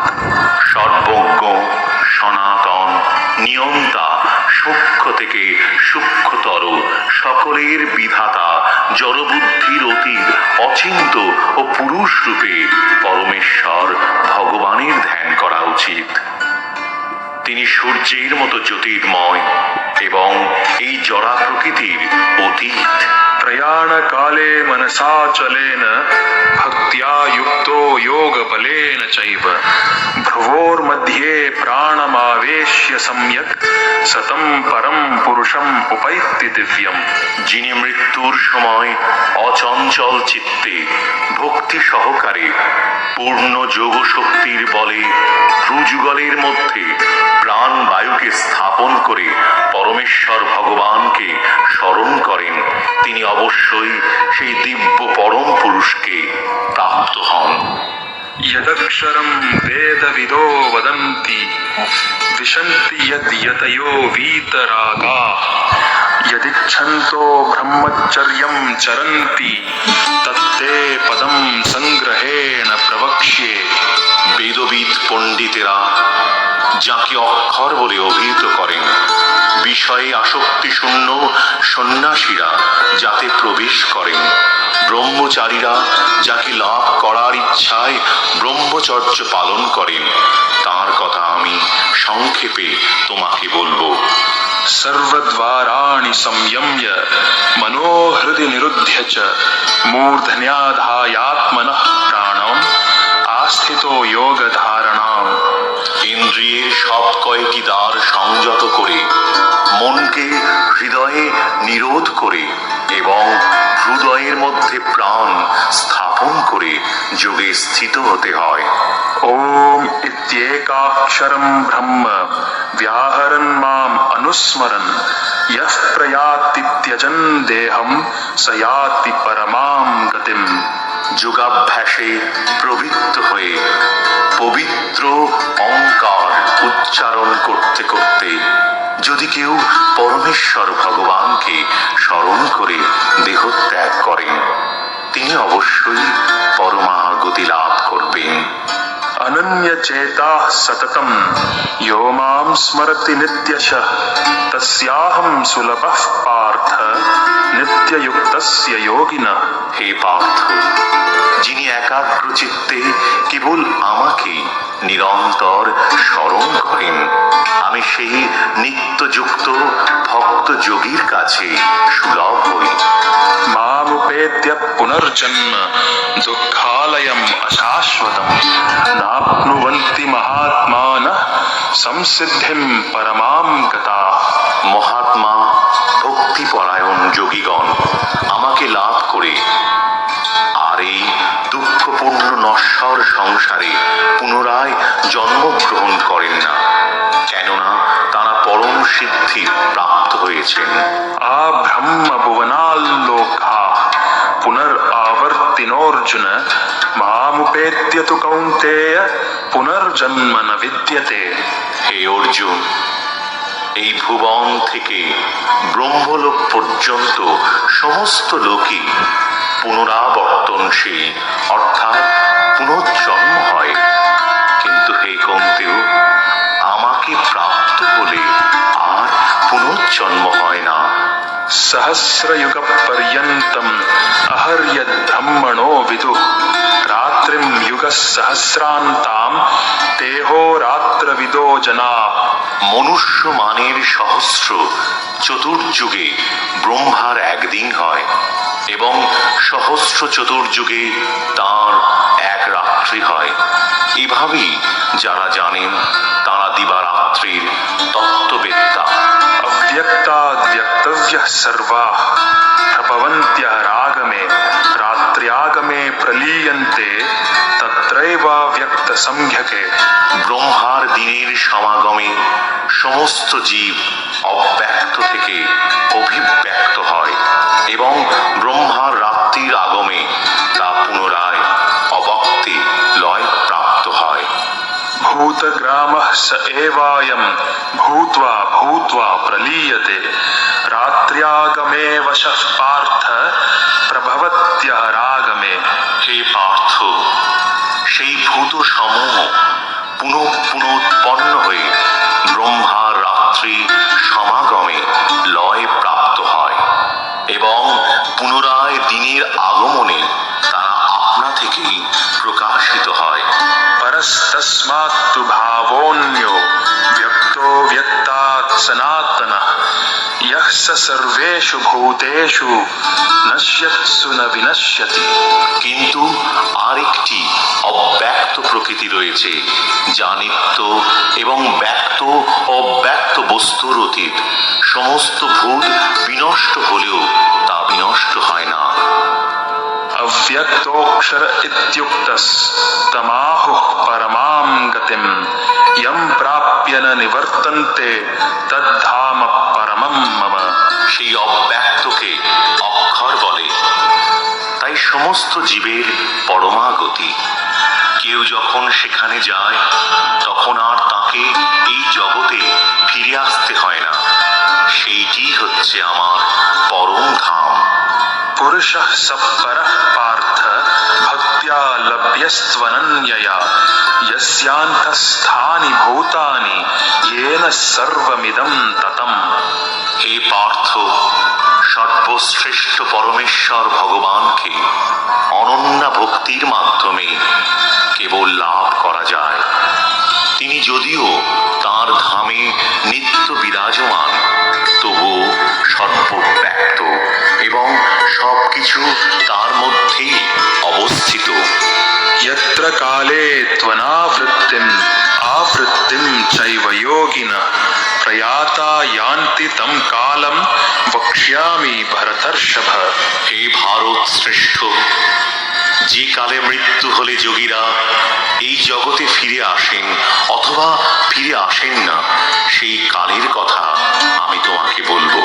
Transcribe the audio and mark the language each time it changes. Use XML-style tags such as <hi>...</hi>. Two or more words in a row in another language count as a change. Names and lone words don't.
<bn>সর্বজ্ঞ, সনাতন, নিয়ন্তা, সূক্ষ্ম থেকে সূক্ষ্মতর, সকলের বিধাতা, জড়বুদ্ধির অতীত, অচিন্ত ও পুরুষ রূপে পরমেশ্বর ভগবানের ধ্যান করা উচিত। তিনি সূর্যের মতো জ্যোতির্ময় এবং এই জড়া প্রকৃতির অতীত।</bn> <sa>प्रयाण काले मनसा चलेन भक्त्या युक्तो योग बलेन चैव भ्रुवोर्मध्ये प्राणमावेश्य सम्यक् सतं परम पुरुषम उपैति दिव्यम।</sa> <bn>যিনি মৃত্যুর সময় অচঞ্চল চিত্তে ভক্তি সহকারে পূর্ণ যোগ শক্তির বলে ভ্রুযুগলের মধ্যে প্রাণ বায়ুকে স্থাপন করে পরমেশ্বর ভগবানকে স্মরণ করেন, তিনি অবশ্যই সেই দিব্য পরম পুরুষকে প্রাপ্ত হন।</bn> <sa>यदक्षरं वेदविदो वदन्ति विशन्ति यद्यतयो वीतरागाः यदिच्छन्तो ब्रह्मचर्यं चरन्ति तत्ते पदं संग्रहेण प्रवक्ष्ये।</sa> <bn>বেদবিদ পণ্ডিতেরা যাকে অক্ষর বলে অভিহিত করেন, বিষয়ে আসক্তি শূন্য সন্ন্যাসীরা যাতে প্রবেশ করেন, ব্রহ্মচারীরা যাকে লাভ করার ইচ্ছায় ব্রহ্মচর্য পালন করেন, তার কথা আমি সংক্ষেপে তোমাকে বলবো।</bn> <sa>सर्वद्वाराणि संयम्य मनोहृदि निरुध्य च मूर्धन्याधायात्मनः प्राणम् आस्थितो योग धारणाम।</sa> <bn>ইন্দ্রিয়ের সব কয়টি দ্বার সংযত করে মনকে হৃদয়ে নিরোধ করে এবং হৃদয়ের মধ্যে প্রাণ স্থাপন করে যোগে স্থিত হতে হয়।</bn> <sa>ओम इत्येकाक्षरं ब्रह्म व्याहरन् माम अनुस्मरन् यः प्रयाति त्यजन देहम स याति परमां गतिम।</sa> <bn>যোগাভ্যাসে প্রবৃত্ত হয়ে পবিত্র অঙ্কার উচ্চারণ করতে করতে যদি কেউ পরমেশ্বর ভগবানকে স্মরণ করে দেহত্যাগ করেন, তিনি অবশ্যই পরমাগতি লাভ করবেন।</bn> <sa>अनन्य चेता सततम यो मां स्मरति नित्यशः तस्याहं सुलभः पार्थ नित्ययुक्तस्य योगिनः।</sa> <bn>হে পার্থ, যিনি একাগ্র চিত্তে কেবল আমাকে নিরন্তর স্মরণ করেন, আমি সেই নিত্যযুক্ত ভক্ত যোগীর কাছে সুলভ হই।</bn> <sa>मामुपेत्य पुनर्जन्म दुःखालयम् अशाश्वतम् नाप्नुवन्ति महात्मानः संसिद्धिं परमां गताः।</sa> <bn>মহাত্মা ভক্তিপরায়ণ যোগীগণ আমাকে লাভ করে আর এই দুঃখপূর্ণ নশ্বর সংসারে পুনরায় জন্মগ্রহণ করেন না, কেননা তারা পরম সিদ্ধি প্রাপ্ত হয়েছেন।</bn> <sa>ब्रह्म भुवनाल्लोका पुनरावर्तिनोऽर्जुन मामुपेत्य तु कौन्तेय पुनर्जन्म न विद्यते।</sa> <bn>হে অর্জুন, এই ভুবন থেকে ব্রহ্মলোক পর্যন্ত সমস্ত লোকই পুনরাবর্তনশীল অর্থাৎ পুনর্জন্ম হয়, কিন্তু হে কৌন্তেয়, আমাকে প্রাপ্ত হলে আর পুনর্জন্ম হয় না।</bn> <sa>सहस्रयुग पर्यन्तम् अहर्यद् ब्रह्मणो विदुः रात्रिं युगसहस्रान्तां तेहो रात्रविदो जनाः।</sa> <bn>মনুষ্য মানের সহস্র চতুর্যুগে ব্রহ্মার একদিন হয় এবং সহস্র চতুর্যুগে তার এক রাত্রি হয়। এভাবেই যারা জানেন তারা দিবারাত্রির তত্ত্ববেত্তা।</bn> <sa>अव्यक्ताद्व्यक्तव्यः सर्वाः प्रभवन्त्यः रागमे रात्र्यागमे प्रलीयन्ते तत्रैवाव्यक्तसंज्ञके।</sa> <bn>ব্রহ্মার দিনের সমাগমে সমস্ত জীব অব্যক্ত থেকে অভিব্যক্ত হয় এবং ব্রহ্মার রাত্রির আগমে তা পুনরায় অবক্তে লয় প্রাপ্ত হয়।</bn> <sa>भूतग्रामः स एवायं भूत्वा भूत्वा प्रलीयते रात्र्यागमे वशः पार्थ प्रभवत्यः रागमे।</sa> <bn>হে পার্থ, সেই ভূত সমূহ পুনঃ পুনঃউৎপন্ন হয়ে ব্রহ্মার রাত্রি সমাগমে লয় প্রাপ্ত হয় এবং পুনরায় দিনের আগমনে তারা আপনা থেকেই প্রকাশিত হয়।</bn> <sa>परस्तस्मात्तु भावोऽन्यो व्यक्तो व्यक्तात् सनातनः यः स सर्वेषु भूतेषु न नश्यत्सु न विनश्यति।</sa> <bn>কিন্তু আরেকটি অব্যক্ত প্রকৃতি রয়েছে যা নিত্য এবং ব্যক্ত অব্যক্ত বস্তুর অতীত। সমস্ত ভূত বিনষ্ট হলেও তা বিনষ্ট হয় না।</bn> <sa>अव्यक्तोऽक्षर इत्युक्तस्तमाहुः परमां गतिं यं प्राप्य न निवर्तन्ते तद्धाम परमं मम।</sa> <bn>সেই অব্যক্তকে অক্ষর বলে। তাই সমস্ত জীবের পরমাগতি। কেউ যখন সেখানে যায় তখন আর তাকে এই জগতে ফিরে আসতে হয় না। সেইটি হচ্ছে আমার পরম ধাম।</bn> <sa>पुरुषः सत्परः पार्थ भक्त्या लभ्यस्त्वनन्यया यस्यान्तस्थानि भूतानि येन सर्वमिदं ततम्।</sa> <bn>হে পার্থ, সর্বশ্রেষ্ঠ পরমেশ্বর ভগবানকে অনন্যা ভক্তির মাধ্যমে কেবল লাভ করা যায়। তিনি যদিও তাঁর ধামে নিত্য বিরাজমান, তবুও সর্বব্যাপ্ত এবং সবকিছু তার মধ্যেই অবস্থিত।</bn> <sa>यत्र काले त्वनावृत्तिम् आवृत्तिं चैव योगिनः प्रयाता यान्ति तं कालं वक्ष्यामि भरतर्षभ।</sa> <bn>হে ভারত শ্রেষ্ঠ, যে কালে মৃত্যু হলে যোগীরা এই জগতে ফিরে আসেন অথবা ফিরে আসেন না, সেই কালের কথা আমি তোমাকে বলবো।</bn>